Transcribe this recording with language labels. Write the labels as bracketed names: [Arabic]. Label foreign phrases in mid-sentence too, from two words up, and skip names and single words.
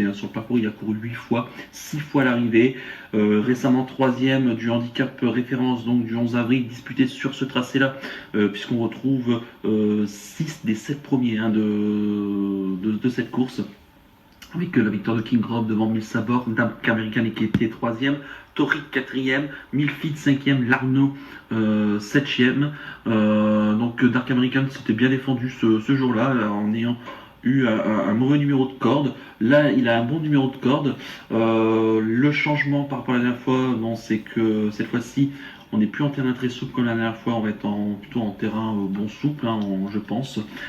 [French] Sur le parcours, il a couru 8 fois, 6 fois l'arrivée. Récemment 3e du handicap référence donc du 11 avril, disputé sur ce tracé-là, puisqu'on retrouve 6 des 7 premiers de cette course, avec la victoire de King Rob devant Mille Sabor, Dark American qui était 3e, Toric 4e, Milfit 5e, Larnaud 7e. Donc Dark American s'était bien défendu ce jour-là en ayant eu un mauvais numéro de corde. Là, il a un bon numéro de corde. Le changement par rapport à la dernière fois, c'est que cette fois-ci, on n'est plus en terrain très souple comme la dernière fois, on va être plutôt en terrain bon souple, je pense.